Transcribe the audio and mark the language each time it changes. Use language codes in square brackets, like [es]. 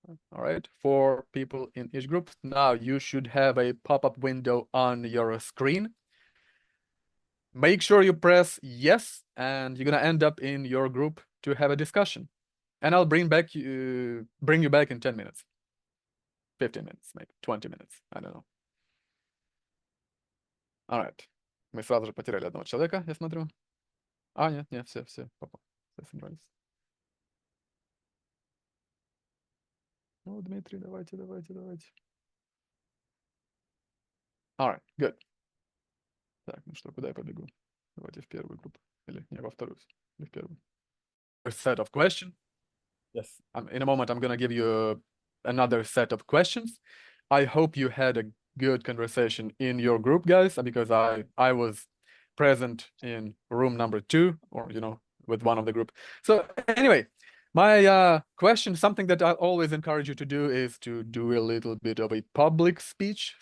[en] All right, 4 people in each group. Now you should have a pop-up window on your screen. Make sure you press yes, and you're gonna end up in your group to have a discussion. And I'll bring you back in 10 minutes. 15 minutes, maybe 20 minutes, I don't know. All right. [ru] Мы сразу же потеряли одного человека, я смотрю. А, нет, все собрались. Ну, Дмитрий, давайте. [en] All right, good. [ru] Так, ну что, куда я побегу? Давайте в первую группу. Или не, во вторую. Или в первую. [en] A set of questions. Yes. In a moment, I'm going to give you another set of questions. I hope you had a good conversation in your group, guys, because I was present in room number 2, or, you know, with one of the group. So anyway, my question, something that I always encourage you to do is to do a little bit of a public speech.